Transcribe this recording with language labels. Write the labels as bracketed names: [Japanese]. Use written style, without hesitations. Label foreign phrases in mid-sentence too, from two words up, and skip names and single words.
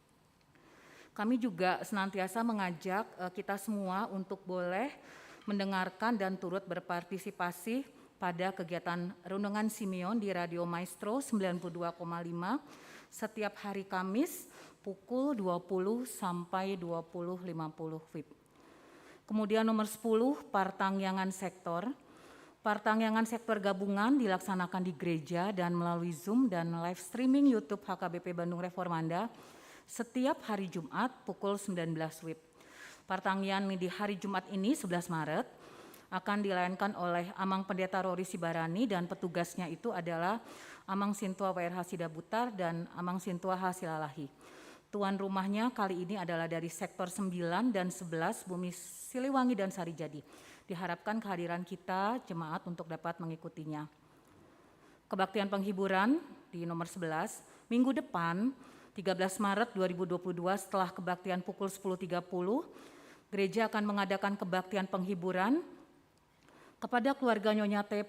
[Indonesian] Kami juga senantiasa mengajak kita semua untuk boleh mendengarkan dan turut berpartisipasi pada kegiatan Renungan Simeon di Radio Maestro 92,5 setiap hari Kamis pukul 20 sampai 20.50 WIB. Kemudian nomor 10, Partangyangan Sektor. Partangyangan Sektor gabungan dilaksanakan di gereja dan melalui Zoom dan live streaming YouTube HKBP Bandung Reformanda setiap hari Jumat pukul 19 WIB. Partangyangan di hari Jumat ini 11 Maret akan dilayankan oleh Amang Pendeta Rory Sibarani dan petugasnya itu adalah Amang Sintua WRH Sidabutar dan Amang Sintua Hasilalahi. Tuan rumahnya kali ini adalah dari sektor 9 dan 11 Bumi Siliwangi dan Sarijadi. Diharapkan kehadiran kita jemaat untuk dapat mengikutinya. Kebaktian penghiburan di nomor 11, minggu depan 13 Maret 2022 setelah kebaktian pukul 10.30, gereja akan mengadakan kebaktian penghiburan kepada keluarga Nyonya T.